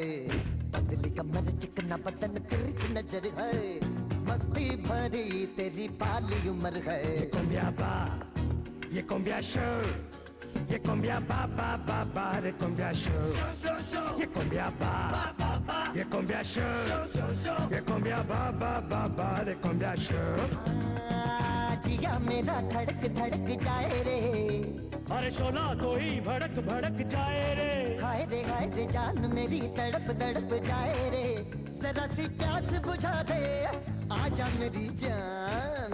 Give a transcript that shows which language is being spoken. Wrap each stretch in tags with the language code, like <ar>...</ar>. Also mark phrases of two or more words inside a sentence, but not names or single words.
<hi>पतली कमर चिकना बदन तिरछी नजर है, मस्ती भरी तेरी बाली उम्र है। ये</hi> <en>cumbia show,</en> <hi>ये cumbia ba ba ba ba, ये</hi> <en>cumbia show,</en> <hi>ये cumbia ba, ये</hi> <en>cumbia show,</en> <hi>ये cumbia ba ba ba ba, ये</hi> <en>cumbia show।</en> <hi>जिया मेरा धड़क धड़क जाए रे, अरे शोला तो ही भड़क भड़क जाए रे। हाय रे जान मेरी तड़प तड़प जाए रे। जरा सी प्यास बुझा दे, आजा मेरी जान।</hi>